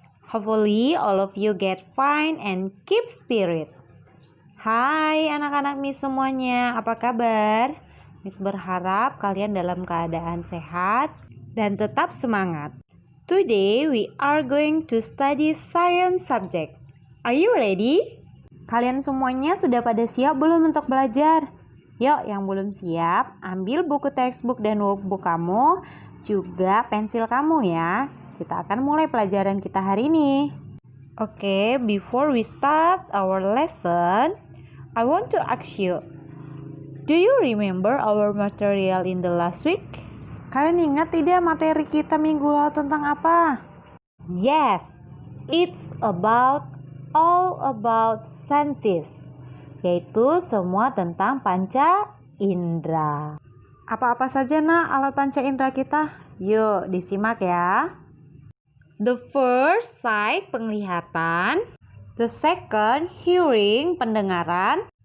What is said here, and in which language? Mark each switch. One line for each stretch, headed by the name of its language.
English: Hopefully, all of you get fine and keep spirit.
Indonesian: Hai anak-anak Miss semuanya, apa kabar? Miss berharap kalian dalam keadaan sehat dan tetap semangat.
English: Today, we are going to study science subject. Are you ready?
Indonesian: Kalian semuanya sudah pada siap belum untuk belajar? Yuk, yang belum siap, ambil buku textbook dan workbook kamu, juga pensil kamu ya. Kita akan mulai pelajaran kita hari ini.
English: Oke, before we start our lesson, I want to ask you, do you remember our material in the last week?
Indonesian: Kalian ingat tidak materi kita minggu lalu tentang apa?
English: Yes, it's all about senses.
Indonesian: Yaitu semua tentang panca indera. Apa-apa saja alat panca indera kita? Yuk disimak ya.
English: The first sight,
Indonesian: penglihatan.
English: The second hearing,
Indonesian: pendengaran.